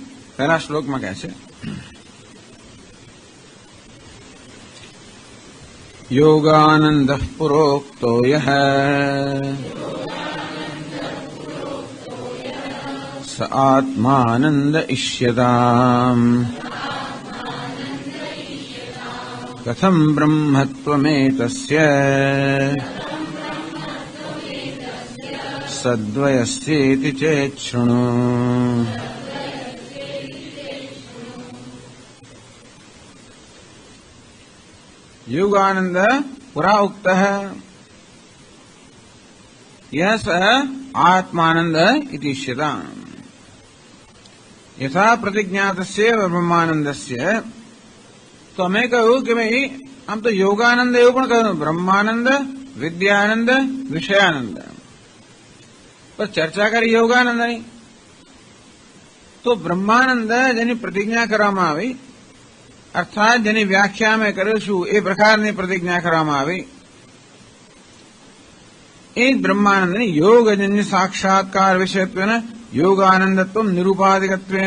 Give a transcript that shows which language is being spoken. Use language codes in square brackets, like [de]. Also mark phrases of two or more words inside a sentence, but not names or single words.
[gu] પહેલા શ્લોકમાં કહે છે [sa] યોગાનંદ પુરોક્તો યહ સ આત્માનંદ ઇષ્યતામ કથમ બ્રહ્મત્વમેતસ્ય સદ્વયસ્યેતિ ચેત શૃણુ. योगानंद पुरा उक्त यह स आत्मानंद इति इष्यताम्. यथा प्रतिज्ञातस्य ब्रह्मानंदस्य. [gu] तो અમે કહ્યું કે ભાઈ આમ તો યોગાનંદ એવું પણ કહ્યું બ્રહ્માનંદ, વિદ્યાનંદ, વિષયાનંદ. પણ ચર્ચા કરી યોગાનંદની. તો બ્રહ્માનંદ જેની પ્રતિજ્ઞા કરવામાં આવી અર્થાત જેની વ્યાખ્યા અમે કરીશું એ પ્રકારની પ્રતિજ્ઞા કરવામાં આવી એ બ્રહ્માનંદની [sa] યોગજન્ય સાક્ષાત્કાર વિષયત્વેન યોગાનંદત્વ નિરૂપાધિકત્વેન.